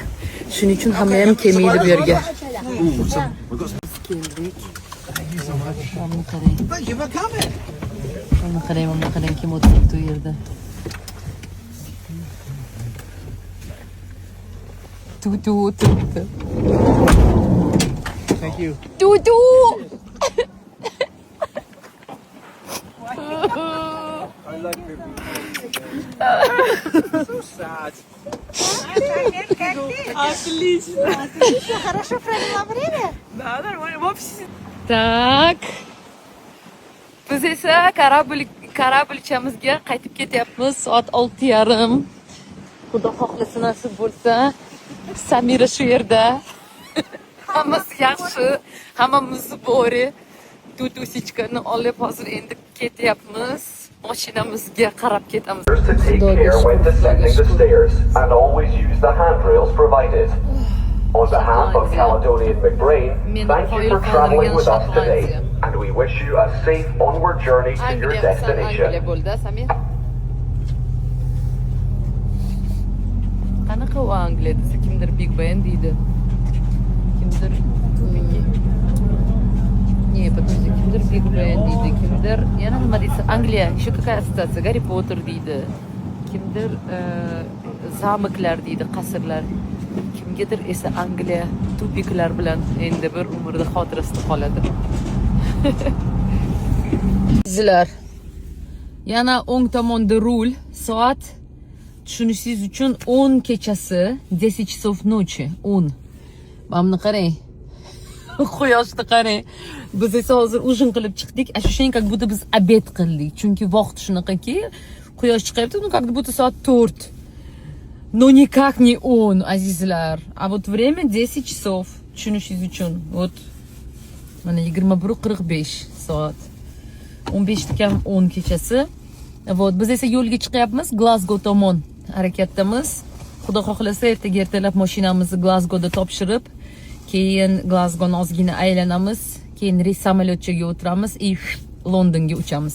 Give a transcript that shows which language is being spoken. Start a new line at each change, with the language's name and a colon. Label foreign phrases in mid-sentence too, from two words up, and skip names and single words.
Uzbek: Shuning uchun hamma ham kelmaydi bu yerga. Keldik. Mana qarang kim o'tiribdi u yerda. Tutu o'tiribdi.
English: Thank you. Tutu! So sad.
Russian: Хорошо провела время?
Uzbek: Tak. Biz esa kорабльchamizga qaytib ketyapmiz. Soat 6:30. Xudo xohlasa nasib bo'lsa, Samira shu yerda. Hammasi yaxshi, hammamiz bor. Tutusichkani olib hozir endi ketyapmiz. Mashinamizga qarab ketamiz.
English: To take care when descending the stairs and always use the handrails provided. On behalf of Caledonian McBrain, thank you for traveling with us today, and we wish you a safe onward journey to your destination.
Uzbek: Qanaqa u Angliya desa, kimdir Big Ben deydi. Kimdir kimdir Big Ben deydi, kimdir yana nima deysa, Angliya,
Russian: еще какая ассоциация, Гарри Поттер deydi.
Uzbek: Kimdir zamoklar deydi, qasrlar. Kimgadir esa Angliya tupiklar bilan endi bir umrda xotirasida qoladi. Sizlar yana o'ng tomonda rul, soat tushunishingiz uchun 10 kechasi,
Russian: 10 часов ночи,
Uzbek: 10. Mana qarang. Quyoshni qarang. Biz esa hozir ujin qilib chiqdik.
Russian: Ощущение, как будто
Uzbek: biz обед qildik. Chunki vaqt shunaqaki, quyosh chiqyapti,
Russian: ну как будто soat 4. Но никак не он, azizlar. А вот время 10 часов.
Uzbek: Tushunishingiz uchun. Вот mana 21:45 soat. 15 kam 10 kechasi. Вот biz esa yo'lga chiqyapmiz, Glasgow tomon harakatdamiz. Xudo xohlasa ertalab mashinamizni Glasgowda topshirib, keyin Glasgowni ozgina aylanamiz, keyin reys samolyotchiga o'tiramiz и Londonga uchamiz.